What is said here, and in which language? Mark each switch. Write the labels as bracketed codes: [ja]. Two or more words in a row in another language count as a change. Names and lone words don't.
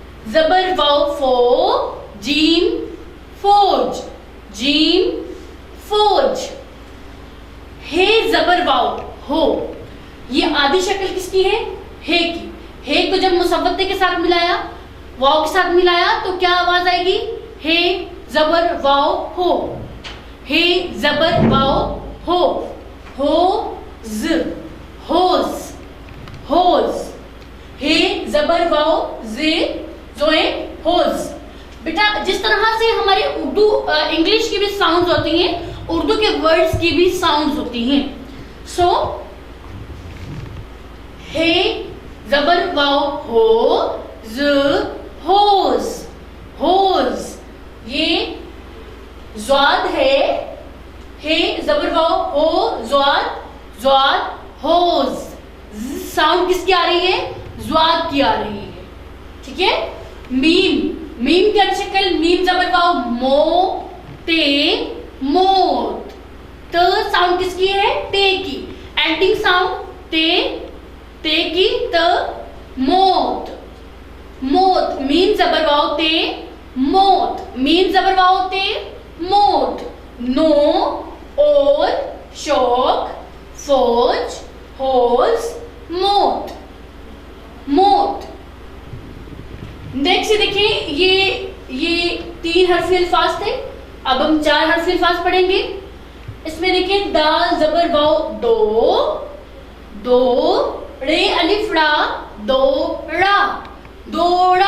[ur] زبر واو فو، جیم فوج، جیم فوج. ہے زبر واو ہو، یہ آدھی شکل کس کی ہے? ہے کی. ہے کو جب مصوتے کے ساتھ ملایا، واو کے ساتھ ملایا تو کیا آواز آئے گی? ہے زبر واو ہو، ہے زبر واو ہو، حوض، حوض، حوض. ہے زبر واو زے، زوئے حوض. بیٹا جس طرح سے ہمارے اردو انگلش کی بھی ساؤنڈز ہوتی ہیں، اردو کے ورڈز کی بھی ساؤنڈز ہوتی ہیں. سو ہے زبر واو ہو، ز، حوض، حوض. یہ ضواد ہے، ہے زبر واو ہو، ضواد، ضواد، حوض. ساؤنڈ کس کی آ رہی ہے؟ ضواد کی آ رہی ہے، ٹھیک ہے. میم، میم کی شکل، میم زبر واو مو، تے، موت. ت ساؤنڈ کس کی ہے؟ تے کی. [en] ending sound [ur] تے، تے کی، ت، موت، موت. میم زبر واو تے، موت، میم زبر واو تے، موت. نو، اور، شوق، فوج, حوض، موت، موت. نیکسٹ دیکھیے، یہ 3 حرفی الفاظ تھے. اب ہم 4 حرفی الفاظ پڑھیں گے۔ اس میں دیکھیے دال زبر واو دو، دو، رے الف را، دوڑا، دوڑا.